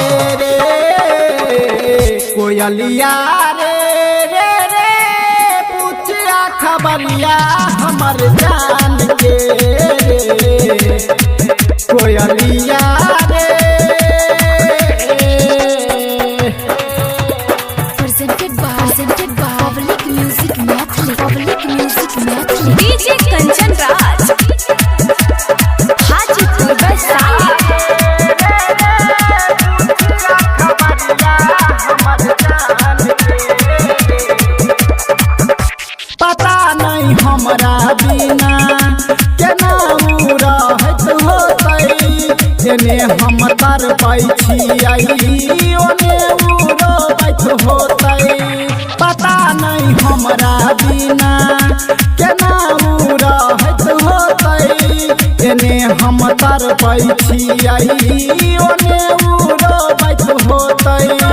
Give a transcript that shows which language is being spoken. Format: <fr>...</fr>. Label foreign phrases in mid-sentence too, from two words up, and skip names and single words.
<mai>कोयलिया रे पूछिया खबरिया हमर जान के कोयलिया रे</mai> <en>Presented by Public Music Mathli. DJ Kanchan Raj, Hajipur Vaishali.</en> <mai>पता नहीं हमरा बिना केना रहत होतै जेने हम तर पाई छियै ओने रोबैत होतै पता नहीं हमरा बिना केना रहत होतै जेने हम तर पाई छियै ओने रोबैत होतै</mai>